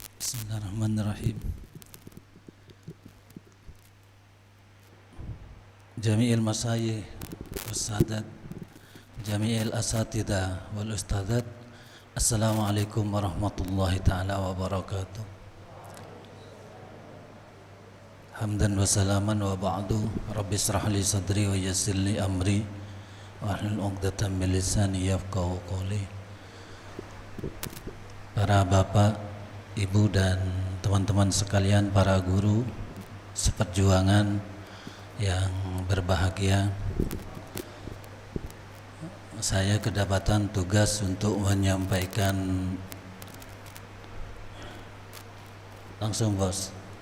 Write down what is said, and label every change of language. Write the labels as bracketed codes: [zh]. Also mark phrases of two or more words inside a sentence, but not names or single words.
[ar] بسم الله الرحمن الرحيم. جميع المشايخ والسادات، جميع الأساتذة والأستاذات. السلام عليكم ورحمة الله تعالى وبركاته. حمدا وسلاما وبعد. رب اشرح لي صدري ويسر لي أمري واحلل عقدة من لساني يفقهوا قولي. [id] Para bapak, ibu dan teman-teman sekalian, para guru seperjuangan yang berbahagia, saya kedapatan tugas untuk menyampaikan langsung bos.